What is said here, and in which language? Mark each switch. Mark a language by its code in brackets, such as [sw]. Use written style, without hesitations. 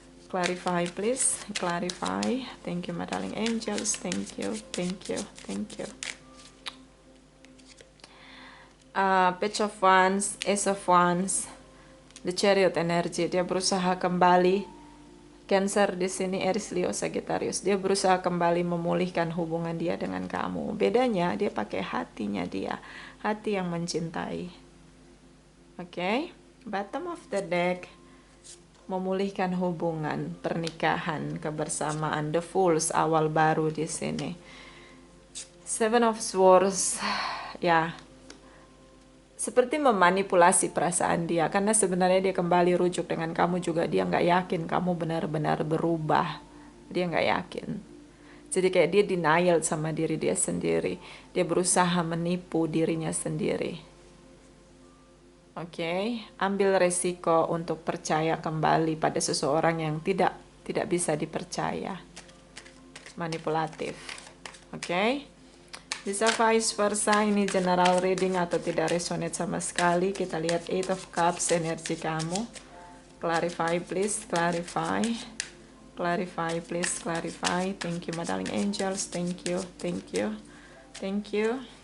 [en] Clarify please, clarify. Thank you my darling angels, thank you, thank you, thank you. Page of Wands, Ace of Wands, The Chariot energy. [id] Dia berusaha kembali. Cancer di sini, Aries, Leo, Sagittarius. Dia berusaha kembali memulihkan hubungan dia dengan kamu. Bedanya dia pakai hatinya dia, hati yang mencintai. Oke, [en] bottom of the deck, [id] memulihkan hubungan, pernikahan, kebersamaan, the Fools, awal baru di sini. Seven of Swords, ya, seperti memanipulasi perasaan dia, karena sebenarnya dia kembali rujuk dengan kamu juga, dia nggak yakin kamu benar-benar berubah, dia nggak yakin. Jadi kayak dia denial sama diri dia sendiri, dia berusaha menipu dirinya sendiri. Oke, ambil resiko untuk percaya kembali pada seseorang yang tidak bisa dipercaya, manipulatif. Oke. Bisa vice versa, ini general reading atau tidak resonate sama sekali. Kita lihat Eight of Cups, energi kamu. [en] Clarify please, clarify. Clarify please, clarify. Thank you my darling angels, thank you, thank you, thank you.